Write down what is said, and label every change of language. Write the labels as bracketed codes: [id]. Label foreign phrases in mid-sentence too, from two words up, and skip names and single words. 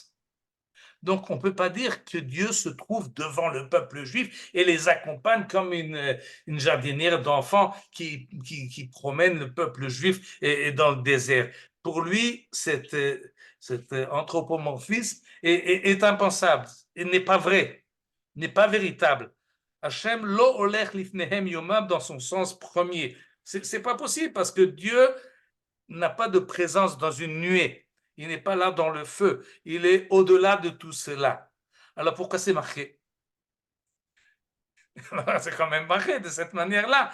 [fr] Donc, on ne peut pas dire que Dieu se trouve devant le peuple juif et les accompagne comme une jardinière d'enfants qui promène le peuple juif dans le désert. Pour lui, cet anthropomorphisme est impensable, et n'est pas vrai, n'est pas véritable. [he] Hachem lo olech lifnehem yomam [fr] dans son sens premier. C'est pas possible parce que Dieu n'a pas de présence dans une nuée. Il n'est pas là dans le feu. Il est au-delà de tout cela. Alors pourquoi c'est marqué? C'est quand même marqué de cette manière-là.